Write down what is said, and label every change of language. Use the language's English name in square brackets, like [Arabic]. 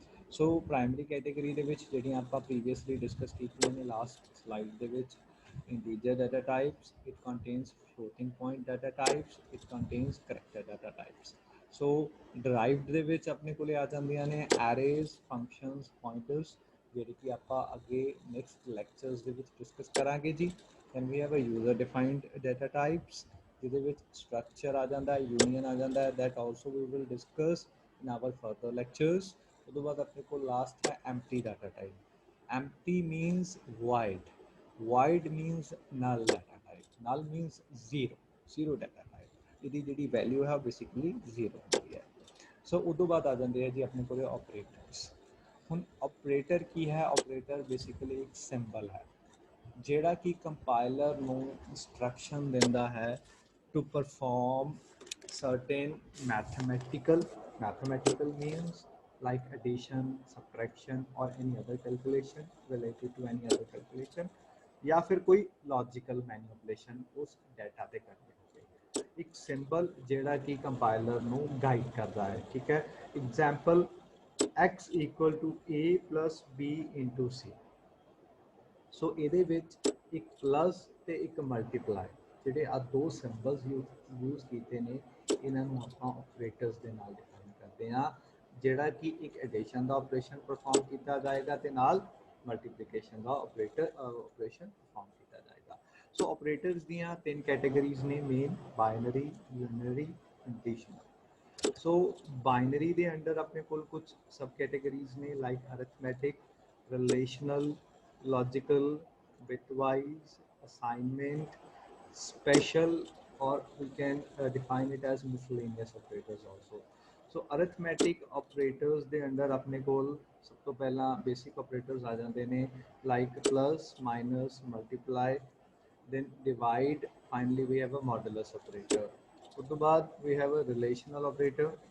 [Punjabi] ਸੋ primary category ਦੇ ਵਿੱਚ ਜਿਹੜੀਆਂ ਆਪਾਂ ਪ੍ਰੀਵੀਅਸਲੀ ਡਿਸਕਸ ਕੀਤੀਆਂ ਨੇ ਲਾਸਟ ਸਲਾਈਡ ਦੇ ਵਿੱਚ, [English] integer data types, it contains floating point data types, it contains character data types. [Punjabi] So derived ਦੇ ਵਿੱਚ ਆਪਣੇ ਕੋਲੇ ਆ ਜਾਂਦੀਆਂ ਨੇ arrays, functions, pointers ਜਿਹੜੇ ਕਿ ਆਪਾਂ ਅੱਗੇ ਨੈਕਸਟ ਲੈਕਚਰਸ ਦੇ ਵਿੱਚ ਡਿਸਕਸ ਕਰਾਂਗੇ ਜੀ. [English] then we have a user defined data types [Punjabi] ਜਿਹਦੇ ਵਿੱਚ structure ਆ ਜਾਂਦਾ ਹੈ, [English] union ਆ ਜਾਂਦਾ ਹੈ, that also we will discuss in our further lectures. [Punjabi] ਉਹਦੇ ਬਾਅਦ ਆਪਣੇ ਕੋਲ ਲਾਸਟ ਹੈ empty data type. [English] empty means void. void means null data type. null means zero data type. [Punjabi] ਇਹਦੀ ਜਿਹੜੀ ਵੈਲਿਊ ਹੈ ਬੇਸਿਕਲੀ ਜ਼ੀਰੋ ਹੁੰਦੀ ਹੈ. ਸੋ ਉਦੋਂ ਬਾਅਦ ਆ ਜਾਂਦੇ ਹੈ ਜੀ ਆਪਣੇ ਕੋਲ ਆਪਰੇਟਰਸ. ਹੁਣ ਆਪਰੇਟਰ ਕੀ ਹੈ? ਆਪਰੇਟਰ ਬੇਸਿਕਲੀ ਇੱਕ ਸਿੰਬਲ ਹੈ ਜਿਹੜਾ ਕਿ ਕੰਪਾਈਲਰ ਨੂੰ ਇੰਸਟਰਕਸ਼ਨ ਦਿੰਦਾ ਹੈ to perform [English] certain mathematical means like addition, subtraction or any other calculation [Punjabi] related to any other calculation [Hindi] या फिर कोई लॉजिकल मैनिपुलेशन उस डाटा [Punjabi] ਤੇ ਕਰਨੀ ਹੋਵੇ. ਇੱਕ ਸਿੰਬਲ ਜਿਹੜਾ ਕਿ ਕੰਪਾਈਲਰ ਨੂੰ ਗਾਈਡ ਕਰਦਾ ਹੈ, ਠੀਕ ਹੈ. [English] Example x equal to a plus b into c. [Punjabi] ਸੋ ਇਹਦੇ ਵਿੱਚ ਇੱਕ ਪਲੱਸ ਤੇ ਇੱਕ ਮਲਟੀਪਲਾਈ ਜਿਹੜੇ ਆ ਦੋ ਸਿੰਬਲਸ ਯੂਜ਼ ਕੀਤੇ ਨੇ ਇਹਨਾਂ ਨੂੰ ਆਪਾਂ ਆਪਰੇਟਰਸ ਦੇ ਨਾਲ ਡਿਫਾਈਨ ਕਰਦੇ ਹਾਂ, ਜਿਹੜਾ ਕਿ ਇੱਕ ਐਡੀਸ਼ਨ ਦਾ ਆਪਰੇਸ਼ਨ ਪਰਫਾਰਮ ਕੀਤਾ ਜਾਏਗਾ ਤੇ ਨਾਲ ਮਲਟੀਪਲੀਕੇਸ਼ਨ ਦਾ ਆਪਰੇਸ਼ਨ ਪਰਫਾਰਮ ਕੀਤਾ ਜਾਏਗਾ। ਸੋ ਆਪਰੇਟਰਸ ਦੀਆਂ ਤਿੰਨ ਕੈਟੇਗਰੀਜ਼ ਨੇ ਮੇਨ, ਬਾਈਨਰੀ, ਯੂਨਰੀ, ਐਡੀਸ਼ਨਲ। ਸੋ ਬਾਈਨਰੀ ਦੇ ਅੰਡਰ ਆਪਣੇ ਕੋਲ ਕੁਝ ਸਬ ਕੈਟੇਗਰੀਜ਼ ਨੇ like arithmetic, relational, logical, ਬਿਟਵਾਈਜ਼, ਅਸਾइनमेंट, [English] special, or we can define it as miscellaneous operators also। So arithmetic operators [Punjabi] ਦੇ ਅੰਡਰ ਆਪਣੇ ਕੋਲ ਸਭ ਤੋਂ ਪਹਿਲਾਂ [English] basic operators [Punjabi] ਆ ਜਾਂਦੇ ਨੇ [English] like plus, minus, multiply, then divide, finally we have a modulus operator। [Punjabi] ਉਸ ਤੋਂ ਬਾਅਦ [English] we have a relational operator।